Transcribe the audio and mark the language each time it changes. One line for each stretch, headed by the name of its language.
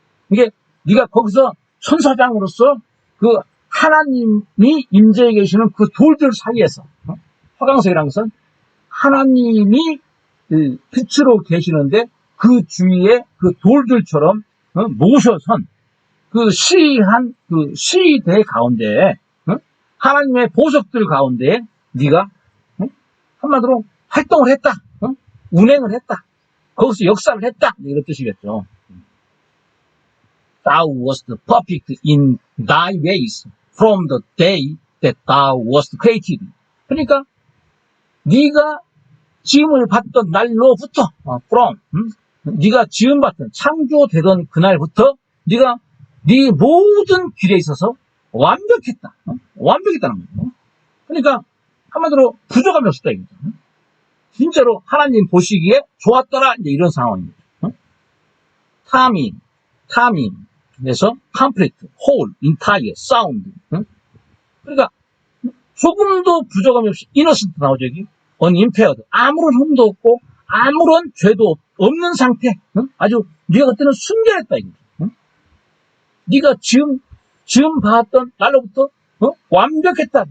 Korean: 이게 네가 거기서 천사장으로서 그 하나님이 임재해 계시는 그 돌들 사이에서, 화강석이라는 것은 하나님이 빛으로 계시는데 그 주위에 그 돌들처럼 모셔선 그 시한 그 시대 가운데, 하나님의 보석들 가운데 네가 한마디로 활동을 했다, 운행을 했다, 거기서 역사를 했다, 이런 뜻이겠죠.
English: Thou wast perfect in thy ways from the day that thou wast created.
Korean: 그러니까 네가 지음을 받던 날로부터, from, 네가 지음받던 창조되던 그날부터 네가 네 모든 길에 있어서 완벽했다. 완벽했다는 거예요. 그러니까 한마디로 부족함이 없었다 이거죠. 진짜로 하나님 보시기에 좋았더라, 이제 이런 상황입니다.
English: 타밍에서 complete, whole, entire, sound.
Korean: 그러니까 조금도 부족함이 없이 innocent 나오죠. 여기 unimpaired, 아무런 흠도 없고 아무런 죄도 없는 상태. 아주 네가 그때는 순결했다 이거죠. 네가 지금 봤던 날로부터 완벽했다.